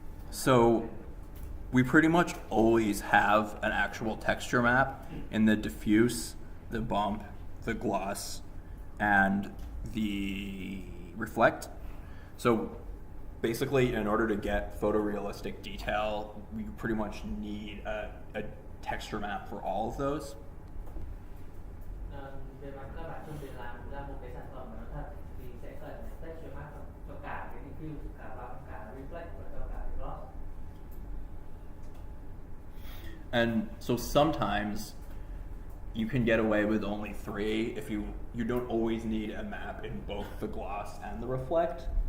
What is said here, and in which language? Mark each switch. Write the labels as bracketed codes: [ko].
[en] So we pretty much always have an actual texture map in the diffuse, the bump, the gloss, and the reflect. So basically, in order to get photorealistic detail, we pretty much need a texture map for all of those. [vi] Về mặt cơ bản trong việc làm ra một cái sản phẩm mà nó thật thì sẽ cần texture map cho cả cái diffuse, cả bump, cả reflect và cho cả cái gloss. [en] And so sometimes you can get away with only 3 if you don't always need a map in both the gloss and the reflect.